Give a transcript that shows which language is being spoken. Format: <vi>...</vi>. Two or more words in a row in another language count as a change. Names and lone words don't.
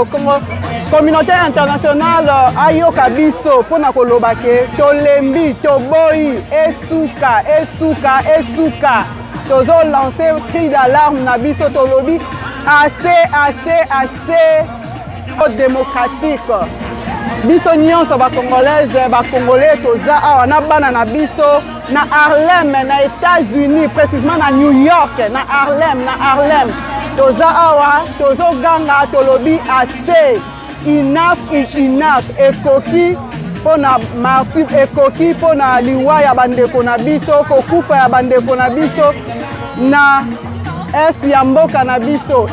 <fr>Communauté internationale</fr> <ln>ayoka biso pona koloba ke tolembi toboyi esuka tozo</ln> <fr>lancer cri d'alarme</fr> <ln>na biso tolobi</ln> <fr>assez démocratique.</fr> <ln>Biso nyonso bakongolais toza awa na bana na biso na Harlem na États-Unis, précisément na New York, na Harlem toza awa tozoganga tolobi assez.</ln> <en>Enough is enough.</en> <ln>Ekoki pona martyr, ekoki pona liwa ya bandeko na biso, kokufa ya bandeko na biso na est ya mboka na biso.</ln>